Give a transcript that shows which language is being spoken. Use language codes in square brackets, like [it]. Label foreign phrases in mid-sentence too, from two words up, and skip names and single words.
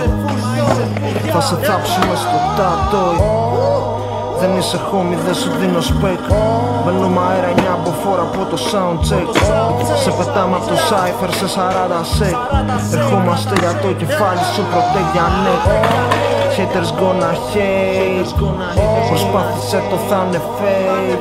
[el] Θα σε θάψουμε στο τατόι. Δεν είσαι homie, δεν σου δίνω spec. Μπαίνουμε αέρα 9 από φόρα από το [en] sound check. [el] Σε πετάμε από το cypher σε 40 sec. Ερχόμαστε για το κεφάλι σου, protect για neck. [en] Haters gonna hate. [el] Προσπάθησε το θα είναι fake.